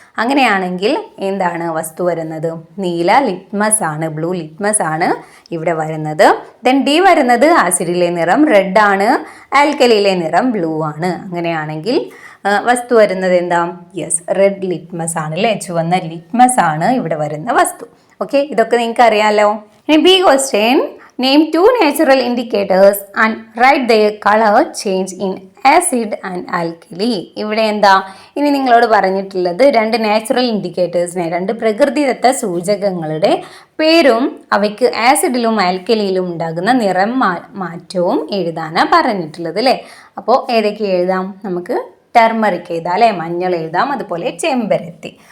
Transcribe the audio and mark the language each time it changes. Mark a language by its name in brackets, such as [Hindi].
[Malayalam] അങ്ങനെയാണെങ്കിൽ എന്താണ് വസ്തു വരുന്നത്? നീല ലിറ്റ്മസ് ആണ്, ബ്ലൂ ലിറ്റ്മസ് ആണ് ഇവിടെ വരുന്നത്. ദെൻ ഡി വരുന്നത് ആസിഡിലെ നിറം റെഡ് ആണ്, ആൽക്കലിയിലെ നിറം ബ്ലൂ ആണ്. അങ്ങനെയാണെങ്കിൽ വസ്തു വരുന്നത് എന്താ? യെസ്, റെഡ് ലിറ്റ്മസ് ആണ് അല്ലേ, ചുവന്ന ലിറ്റ്മസ് ആണ് ഇവിടെ വരുന്ന വസ്തു. ഓക്കെ, ഇതൊക്കെ നിങ്ങൾക്ക് അറിയാലോ. [English] ഇനി B question, name 2 natural indicators and write their color change in acid and alkali. [Malayalam] ഇവിടെ എന്താ ഇനി നിങ്ങളോട് പറഞ്ഞിട്ടുള്ളത്? 2 നാച്ചുറൽ ഇൻഡിക്കേറ്റേഴ്സിനെ, 2 പ്രകൃതിദത്ത സൂചകങ്ങളുടെ പേരും അവയ്ക്ക് ആസിഡിലും ആൽക്കലിയിലും ഉണ്ടാകുന്ന നിറം മാറ്റവും എഴുതാനാണ് പറഞ്ഞിട്ടുള്ളത് അല്ലേ. അപ്പോൾ ഏതൊക്കെ എഴുതാം? നമുക്ക് ടർമറിക് എഴുതാം അല്ലേ, മഞ്ഞൾ എഴുതാം, അതുപോലെ ചെമ്പരത്തി.